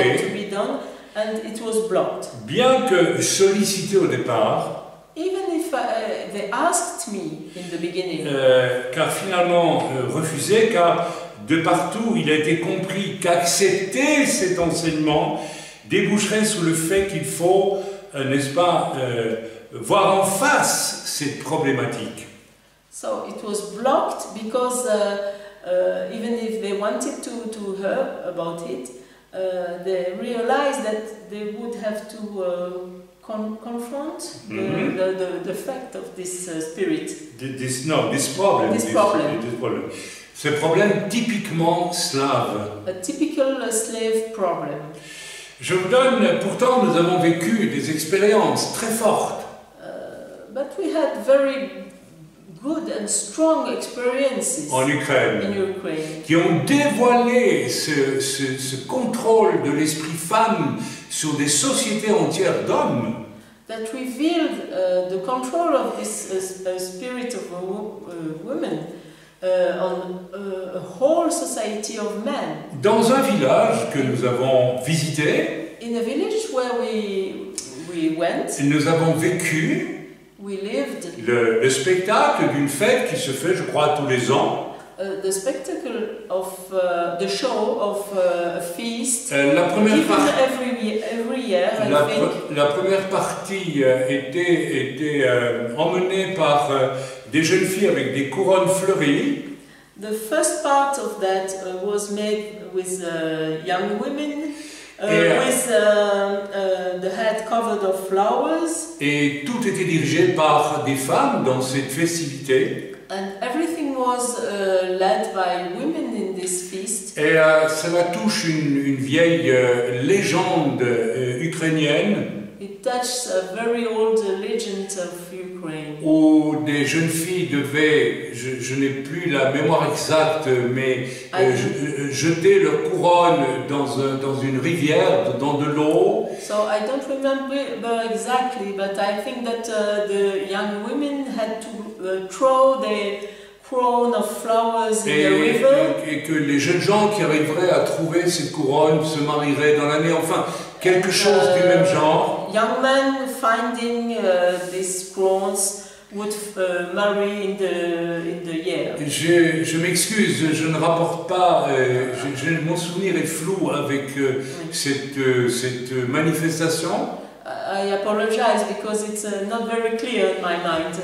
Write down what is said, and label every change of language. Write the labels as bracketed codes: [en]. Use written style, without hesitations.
[en] Had to be done, and it was blocked. [fr] Bien que sollicité au départ. [en] Even if they asked me in the beginning. [fr] Car finalement refusé, car de partout il a été compris qu'accepter cet enseignement déboucherait sur le fait qu'il faut, n'est-ce pas, voir en face cette problématique. [en] So it was blocked because even if they wanted to hear about it, they realized that they would have to confront Mhm. the fact of this spirit. This problem. This problem. This problem. [fr] Ce problème typiquement slave. [en] A typical slave problem. [fr] Je vous donne, pourtant nous avons vécu des expériences très fortes [en] But we had very good and strong experiences [fr] en Ukraine [en] in Ukraine [fr] qui ont dévoilé ce contrôle de l'esprit femme sur des sociétés entières d'hommes. [en] that revealed the control of this spirit of women on a whole society of men. [fr] Dans un village que nous avons visité, [en] In a village where we went, [fr] nous avons vécu [en] we lived [fr] le spectacle d'une fête qui se fait, je crois, tous les ans. [en] the spectacle of the show of a feast [fr] La première [en] given [fr] partie. [en] every year, I think. [fr] La première partie était emmenée par des jeunes filles avec des couronnes fleuries. [en] The first part of that was made with young women with the head covered of flowers. [fr] Et tout était dirigé par des femmes dans cette festivité. [en] And everything was led by women in this feast. [fr] Et cela touche une vieille légende ukrainienne [en] It touched a very old legend of Ukraine. [fr] où des jeunes filles devaient, je n'ai plus la mémoire exacte, mais jeter leur couronne dans une rivière, dans de l'eau. [en] So I don't remember exactly, but I think that the young women had to throw their crown of flowers in the river. [fr] Et que les jeunes gens qui arriveraient à trouver cette couronne se marieraient dans l'année, enfin, quelque chose du même genre. [en] Young men finding these crowns would marry in the year. [fr] Je m'excuse, je ne rapporte pas, mon souvenir est flou avec cette manifestation. [en] I apologize because it's not very clear in my mind.